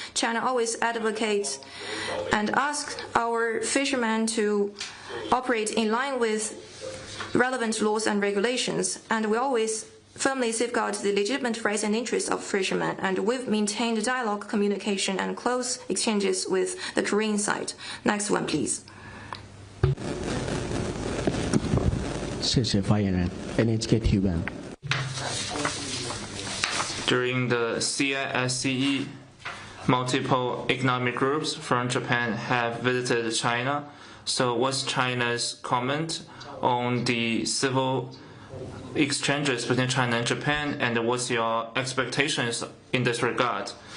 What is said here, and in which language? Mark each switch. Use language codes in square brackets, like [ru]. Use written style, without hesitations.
[en] China always advocates and asks our fishermen to operate in line with relevant laws and regulations, and we always firmly safeguard the legitimate rights and interests of fishermen, and we've maintained dialogue, communication, and close exchanges with the Korean side. Next one, please. [zh] 谢谢发言人 NHK 提问。 [en] During the CISCE, multiple economic groups from Japan have visited China. So what's China's comment on the civil exchanges between China and Japan, and what's your expectations in this regard?